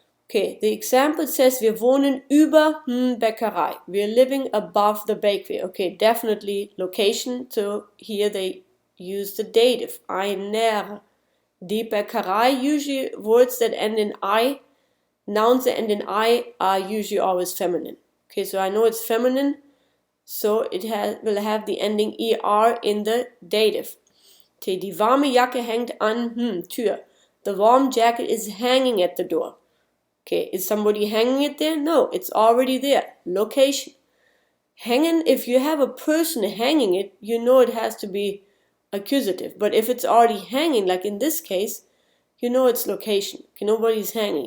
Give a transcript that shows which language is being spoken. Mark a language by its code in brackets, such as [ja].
[en] Okay, the example says [de] wir wohnen über Bäckerei. [en] We're living above the bakery. Okay, definitely location. So here they use the dative. Einer. Die Bäckerei, usually words that end in I, nouns that end in I are usually always feminine. Okay, so I know it's feminine, so it will have the ending ER in the dative. [de] Okay, die warme Jacke hängt an Tür. [en] The warm jacket is hanging at the door. Okay, is somebody hanging it there? No, it's already there. Location. Hanging, if you have a person hanging it, you know it has to be accusative. But if it's already hanging, like in this case, you know it's location. Okay, nobody's hanging.